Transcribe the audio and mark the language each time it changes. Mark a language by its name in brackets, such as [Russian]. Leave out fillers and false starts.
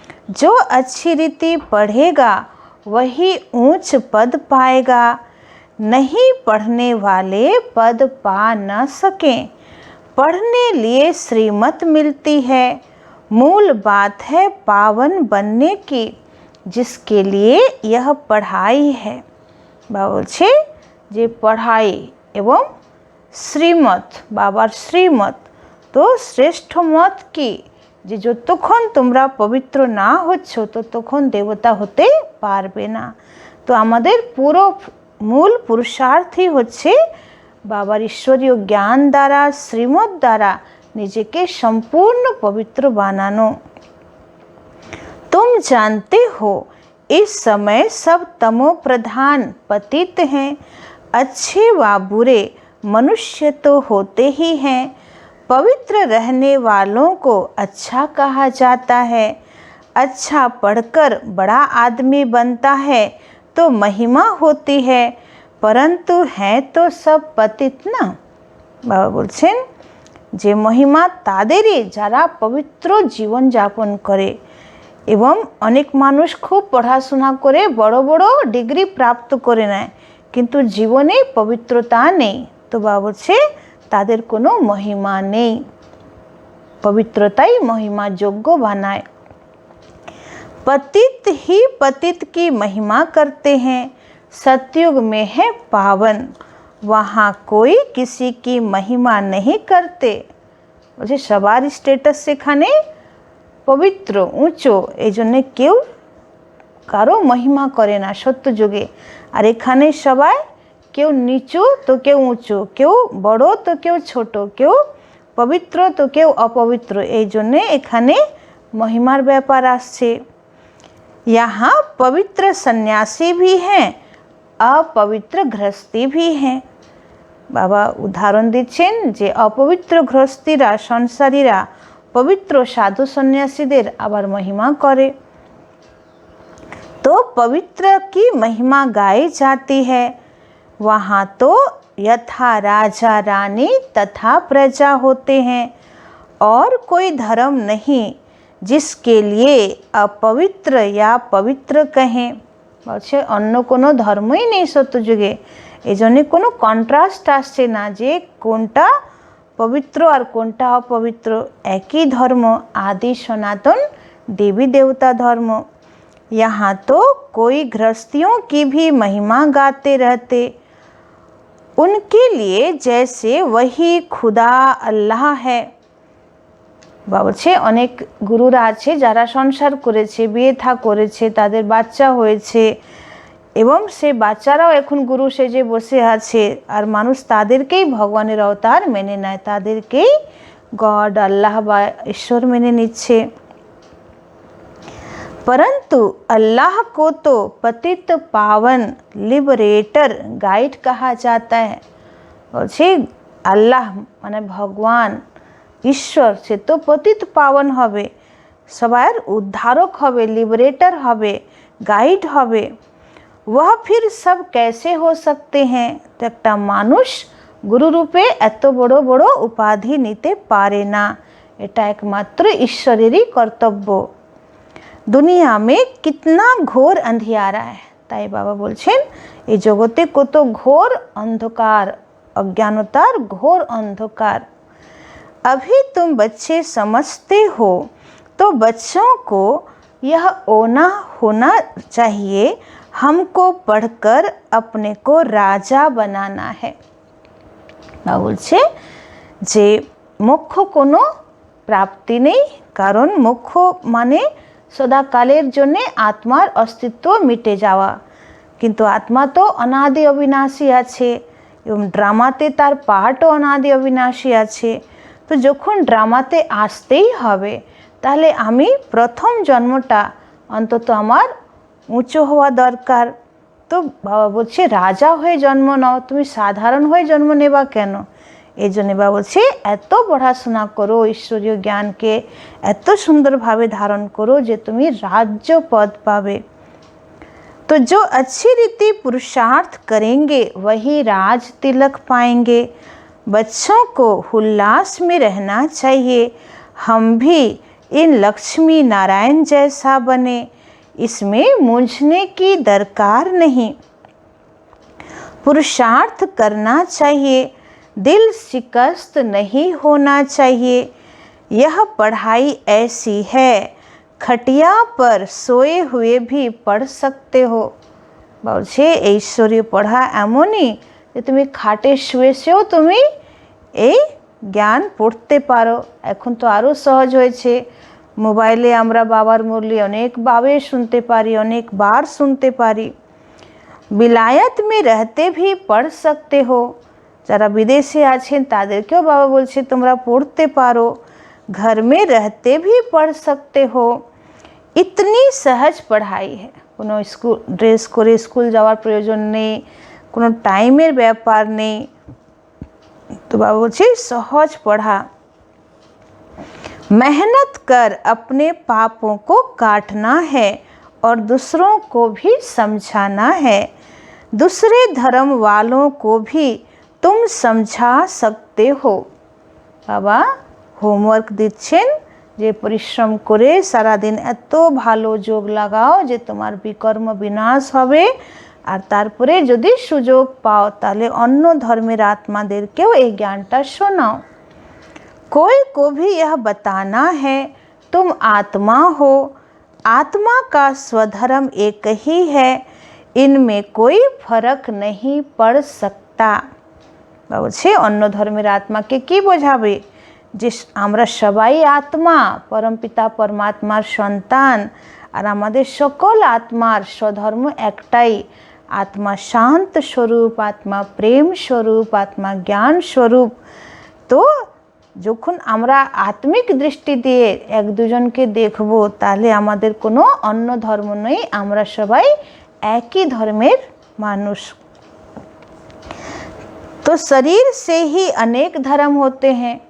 [Hindi] जो अच्छी रीति पढ़ेगा वही ऊंच पद पाएगा। नहीं पढ़ने वाले पद पा न सकें। पढ़ने लिए श्रीमत मिलती है। मूल बात है पावन बनने की, जिसके लिए यह पढ़ाई है। [Bangla] बोलছে যে पढ़ाई एवं শ্রীমত, বাবার শ্রীমত, তো শ্রেষ্ঠ মত কি যে যতক্ষণ তোমরা পবিত্র না হচ্ছ ততক্ষণ দেবতা হতে পারবে না। তো আমাদের পুরো মূল পুরুষার্থই হচ্ছে বাবার ঈশ্বরীয় জ্ঞান দ্বারা, শ্রীমত দ্বারা নিজেকে সম্পূর্ণ পবিত্র বানানো। [Hindi] तुम जानते हो इस समय सब तमो प्रधान पतित हैं। अच्छे व बुरे मनुष्य तो होते ही हैं। पवित्र रहने वालों को अच्छा कहा जाता है। अच्छा पढ़कर बड़ा आदमी बनता है तो महिमा होती है, परंतु हैं तो सब पतित ना। [Bangla] बाबा बोलছেন যে মহিমা তাদেরই যারা পবিত্র জীবন যাপন করে। এবং অনেক মানুষ খুব পড়াশোনা করে বড় বড় ডিগ্রি প্রাপ্ত করে নেয়, কিন্তু জীবনে পবিত্রতা নেই। তো বাবা বলছে তাদের কোনো মহিমা নেই, পবিত্রতাই মহিমা যোগ্য বানায়। [Hindi] पतित ही पतित की महिमा करते हैं। सतयुग में है पावन, वहाँ कोई किसी की महिमा नहीं करते। [Bangla] বলছে সবার স্ট্যাটাস সেখানে পবিত্র উঁচু, এই জন্যে কেউ কারো মহিমা করে না সত্যযুগে। আর এখানে সবাই কেউ নিচু তো কেউ উঁচু, কেউ বড় তো কেউ ছোট, কেউ পবিত্র তো কেউ অপবিত্র, এই জন্যে এখানে মহিমার ব্যাপার আসছে। [Hindi] यहाँ पवित्र सन्यासी भी हैं, अपवित्र गृहस्थी भी हैं। [Bangla] বাবা উদাহরণ দিচ্ছেন যে অপবিত্র গৃহস্থীরা, সংসারীরা পবিত্র সাধু সন্ন্যাসীদের আবার মহিমা করে। [Hindi] तो पवित्र की महिमा गाई जाती है। वहाँ तो यथा राजा रानी तथा प्रजा होते हैं, और कोई धर्म नहीं जिसके लिए अपवित्र या पवित्र कहें। [Bangla] বলছে অন্য কোনো ধর্মই নেই সত্যযুগে, এই জন্যে কোনো কন্ট্রাস্ট আসছে না যে কোনটা পবিত্র আর কোনটা অপবিত্র। একই ধর্ম, [Hindi] आदि सनातन देवी देवता धर्म। यहाँ तो कोई गृहस्थियों की भी महिमा गाते रहते। उनके लिए जैसे वही खुदा अल्लाह है। [Bangla] বা বলছে অনেক গুরুরা আছে যারা সংসার করেছে, বিয়ে থা করেছে, তাদের বাচ্চা হয়েছে এবং সে বাচ্চারাও এখন গুরু সেজে বসে আছে, আর মানুষ তাদেরকেই ভগবানের অবতার মেনে নেয়, তাদেরকেই गॉड अल्लाह বা ईश्वर মেনে নিচ্ছে। [Hindi] परंतु अल्लाह को तो पतित पावन लिबरेटर गाइड कहा जाता है। [Bangla] বলছে আল্লাহ মানে ভগবান ঈশ্বর, সে তো পতিত পাবন হবে, সবার উদ্ধারক হবে, লিবারেটর হবে, গাইড হবে। [Hindi] वह फिर सब कैसे हो सकते हैं? [Bangla] তো একটা মানুষ গুরু রূপে এত বড় বড় উপাধি নিতে পারে না, এটা একমাত্র ঈশ্বরেরই কর্তব্য। [Hindi] দুনিয়া মে কিতনা ঘোর अंधियारा है। [Bangla] তাই বাবা বলছেন এই জগতে কত ঘোর অন্ধকার, [Hindi] अज्ञानतार घोर अंधकार। अभी तुम बच्चे समझते हो तो बच्चों को यह होना चाहिए, हमको पढ़कर अपने को राजा बनाना है। [Bangla] বলছে যে মোক্ষ কোনো প্রাপ্তি নেই, কারণ মোক্ষ মানে সদাকালের জন্যে আত্মার অস্তিত্ব মিটে যাওয়া, কিন্তু আত্মা তো অনাদি অবিনাশী আছে এবং ড্রামাতে তার পার্টও অনাদি অবিনাশী আছে। তো যখন ড্রামাতে আসতেই হবে তাহলে আমি প্রথম জন্মটা অন্তত আমার উঁচু হওয়া দরকার। তো বাবা বলছে রাজা হয়ে জন্ম নাও, তুমি সাধারণ হয়ে জন্ম নেবা কেন? এই জন্য বাবা বলছে এত পড়াশোনা করো, ঈশ্বরীয় জ্ঞানকে এত সুন্দরভাবে ধারণ করো যে তুমি রাজ্য পদ পাবে। [Hindi] तो जो अच्छी रीति पुरुषार्थ करेंगे वही राज तिलक पाएंगे। बच्चों को उल्लास में रहना चाहिए, हम भी इन लक्ष्मी नारायण जैसा बने, इसमें मूंझने की दरकार नहीं। पुरुषार्थ करना चाहिए, दिल शिकस्त नहीं होना चाहिए। यह पढ़ाई ऐसी है, खटिया पर सोए हुए भी पढ़ सकते हो। [Bangla] বলছে এই ঈশ্বরীয় পড়া এমনই যে তুমি খাটে শুয়ে শুয়েও তুমি এই জ্ঞান পড়তে পারো। এখন তো আরও সহজ হয়েছে, মোবাইলে আমরা বাবার মুরলি অনেকভাবে শুনতে পারি, অনেকবার শুনতে পারি। [Hindi] বিলায়ত মে রহতে ভি পড় সকতে হো, [Bangla] যারা বিদেশে আছেন তাদেরকেও বাবা বলছে তোমরা পড়তে পারো। [Hindi] घर में रहते भी पढ़ सकते हो। इतनी सहज पढ़ाई है, [Bangla] কোনো স্কুল ড্রেস করে স্কুল যাওয়ার প্রয়োজন নেই, কোনো টাইমের ব্যাপার নেই। তো বাবা বলছে সহজ পড়া। [Hindi] मेहनत कर अपने पापों को काटना है और दूसरों को भी समझाना है। दूसरे धर्म वालों को भी तुम समझा सकते हो। [Bangla] বাবা হোমওয়ার্ক দিচ্ছেন যে পরিশ্রম করে সারাদিন এত ভালো যোগ লাগাও যে তোমার বিকর্ম বিনাশ হবে, আর তারপরে যদি সুযোগ পাও তাহলে অন্য ধর্মের আত্মাদেরকেও এই জ্ঞানটা শোনাও। [Hindi] कोई को भी यह बताना है तुम आत्मा हो, आत्मा का स्वधर्म एक ही है, इनमें कोई फर्क नहीं पड़ सकता। [Bangla] বলছে অন্য ধর্মের আত্মাকে কি বোঝাবে যে আমরা সবাই আত্মা, পরমপিতা পরমাত্মার সন্তান, আর আমাদের সকল আত্মার স্বধর্ম একটাই, আত্মা শান্ত স্বরূপ, আত্মা প্রেম স্বরূপ, আত্মা জ্ঞান স্বরূপ। তো যখন আমরা আত্মিক দৃষ্টি দিয়ে এক দুজনকে দেখব তাহলে আমাদের কোনো অন্য ধর্ম নেই, আমরা সবাই একই ধর্মের মানুষ। তো শরীর [Hindi] से ही अनेक धर्म होते हैं।